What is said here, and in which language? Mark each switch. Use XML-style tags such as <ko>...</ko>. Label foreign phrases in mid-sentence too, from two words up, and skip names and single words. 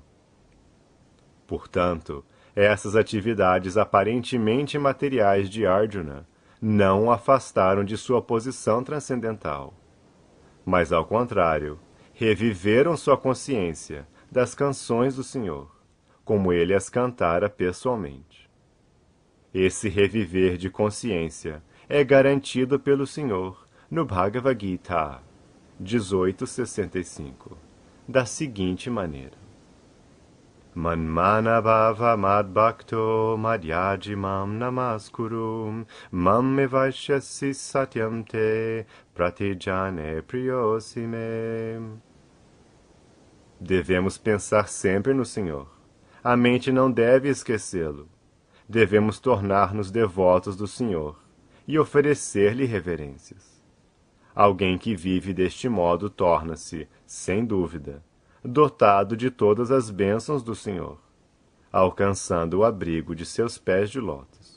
<pt>Portanto, essas atividades aparentemente materiais de Arjuna não o afastaram de sua posição transcendental, mas, ao contrário, reviveram sua consciência das canções do Senhor, como ele as cantara pessoalmente. Esse reviver de consciência é garantido pelo Senhor no Bhagavad Gita 18:65, da seguinte maneira:</pt> <sa>Manmana bhava madbhakto madhyajimam namaskuru mam evaishyasi satyam te pratijane priyosime.</sa> <pt>Devemos pensar sempre no Senhor. A mente não deve esquecê-lo. Devemos tornar-nos devotos do Senhor e oferecer-lhe reverências. Alguém que vive deste modo torna-se, sem dúvida, dotado de todas as bênçãos do Senhor, alcançando o abrigo de seus pés de lótus.</pt>